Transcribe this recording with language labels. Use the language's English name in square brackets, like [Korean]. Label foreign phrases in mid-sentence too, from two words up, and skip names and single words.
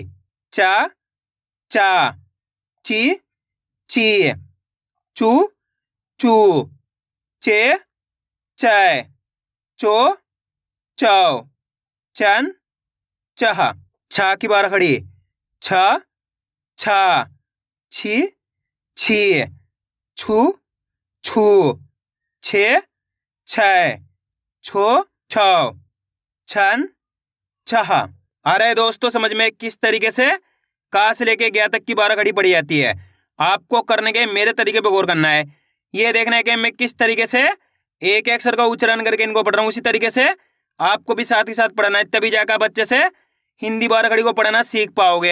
[Hindi] चा चा ची ची चू चू चे चै चो चौ चन चह। छा की बारह खड़ी। छ छा छी छी छू छू छे छै छो छौ छन छह। आ रहा है दोस्तों समझ में किस तरीके से का से लेके गया तक की बारह खड़ी पड़ी जाती है? आपको करने के मेरे तरीके पे गौर करना है। ये देखना है कि मैं किस तरीके से एक अक्षर का उच्चारण करके इनको पढ़ रहा हूँ, उसी तरीके से आपको भी साथ ही साथ पढ़ना है, तभी जाकर आप बच्चे से हिंदी बारह खड़ी को पढ़ना सीख पाओगे।